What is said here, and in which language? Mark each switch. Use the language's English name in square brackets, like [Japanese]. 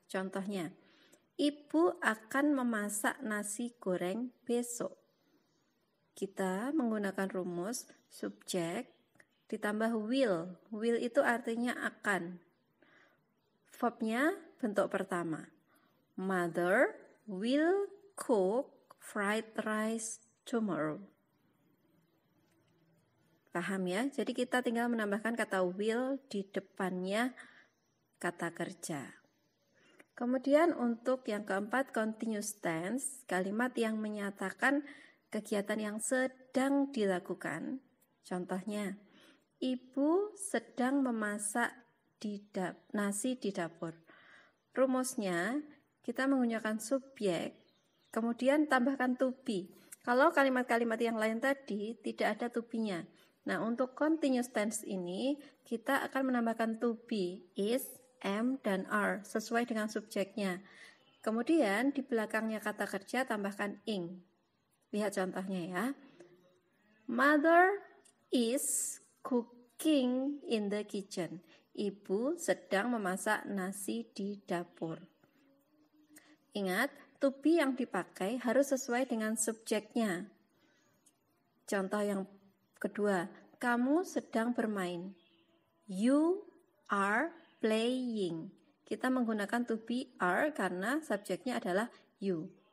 [Indonesian] Contohnya, ibu akan memasak nasi goreng besok. Kita menggunakan rumus subjek ditambah will. Will itu artinya akan. Verbnya bentuk pertama. [English] Mother will cook fried rice tomorrow. [Indonesian] Paham ya? Jadi kita tinggal menambahkan kata will di depannya kata kerja. Kemudian untuk yang keempat, continuous tense, kalimat yang menyatakan kegiatan yang sedang dilakukan. Contohnya, ibu sedang memasak nasi di dapur. Rumusnya, kita menggunakan subjek, kemudian tambahkan to be. Kalau kalimat-kalimat yang lain tadi tidak ada to be-nya. Nah, untuk continuous tense ini kita akan menambahkan to be, is, am, dan are sesuai dengan subjeknya. Kemudian di belakangnya kata kerja tambahkan ing. Lihat contohnya ya. [English] Mother is cooking in the kitchen. [Indonesian] Ibu sedang memasak nasi di dapur. Ingat, to be yang dipakai harus sesuai dengan subjeknya. Contoh yang kedua, kamu sedang bermain. [English] You are playing. [Indonesian] Kita menggunakan to be are karena subjeknya adalah you.